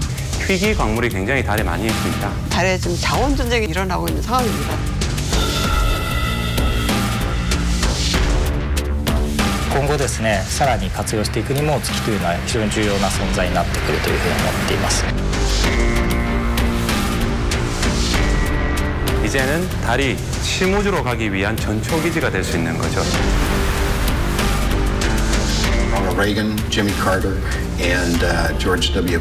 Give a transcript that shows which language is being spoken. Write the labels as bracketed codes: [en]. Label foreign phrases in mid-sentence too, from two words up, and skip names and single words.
[ko] 희귀 광물이 굉장히 달에 많이 있습니다. 달에 지금 자원 전쟁이 일어나고 있는 상황입니다. [ja] 今後ですね、さらに活用していくにも月というのは非常に重要な存在になってくるというふうに思っています。 [ko] 이제는 달이 실무주로 가기 위한 전초 기지가 될 수 있는 거죠. [en] Ronald Reagan, Jimmy Carter, and George W.